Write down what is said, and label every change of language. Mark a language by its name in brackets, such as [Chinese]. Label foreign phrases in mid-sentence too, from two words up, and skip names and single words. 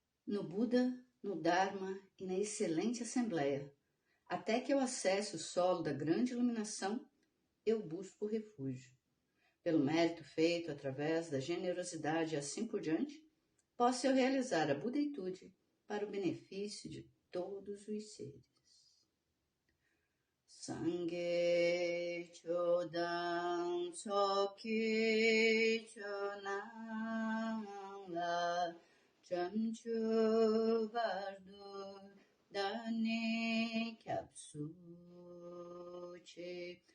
[Portuguese] no Buda, no Dharma e na excelente Assembleia. Até que eu acesse o solo da grande iluminação, eu busco refúgio. Pelo mérito feito através da generosidade e assim por diante, posso eu realizar a budeitude para o benefício de todos os seres. [Tibetan] སངས་རྒྱས་ ཆོས་དང་ ཚོགས་ཀྱི་ མཆོག་རྣམས་ ལ་ བྱང་ཆུབ་ བར་དུ་ བདག་ནི་ སྐྱབས་སུ་ མཆི